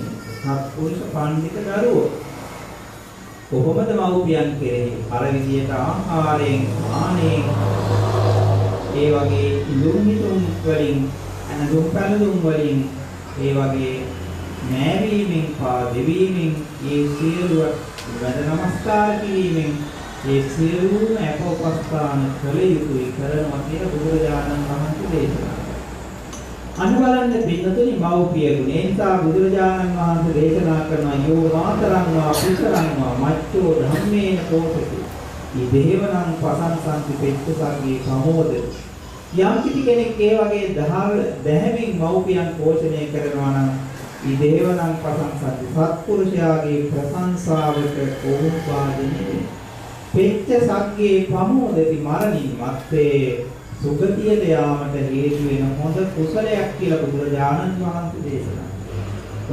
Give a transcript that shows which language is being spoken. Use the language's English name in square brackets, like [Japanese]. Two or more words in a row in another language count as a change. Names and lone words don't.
[Sinhala] සත්පුරුෂ පණ්ඩිත දරුවෝ කොහොමද මව්පියන් කෙරෙහි අර විදියට ආහාරයෙන් ආනේ ඒ වගේ ඉදුම් හිතුම් වලින් අනුදුම් පැලදුම් වලින් ඒ වගේ නෑවීමෙන් පා දෙවීමෙන් ඒ සියලු වැඳ නමස්කාර කිරීමෙන් ඒ සියලුම අපෝපස්ථාන කළ යුතුයි කරනවා කියලා බුදුරජාණන් වහන්සේ දේශනා කළා. අනුබලන්න පින්නතුනි මව්පිය ගුණ. ඒ නිසා බුදුරජාණන් වහන්සේ දේශනා කරන [Pali] යෝ මාතරං වා පිතරං වා මච්චෝ ධම්මේන කෝපති. ඉදේවනං පසංසන්ති පෙච්චසග්ගේ ප්‍රමෝද. [Sinhala] යම් කිසි කෙනෙක් ඒ වගේ දැහැමින් මව්පියන් පෝෂණය කරනවා නම් [Pali] ඉදේවනං පසංසන්ති [Sinhala] සත්පුරුෂයාගේ ප්‍රශංසාවට කෝපාදිනේ. [Pali] පෙච්චසග්ගේ ප්‍රමෝදති [Sinhala] මරණින් මත්තේ සුගතියට යාමට හේතු වෙන හොඳ කුසලයක් කියලා බුදුරජාණන් වහන්සේ දේශනා කළා.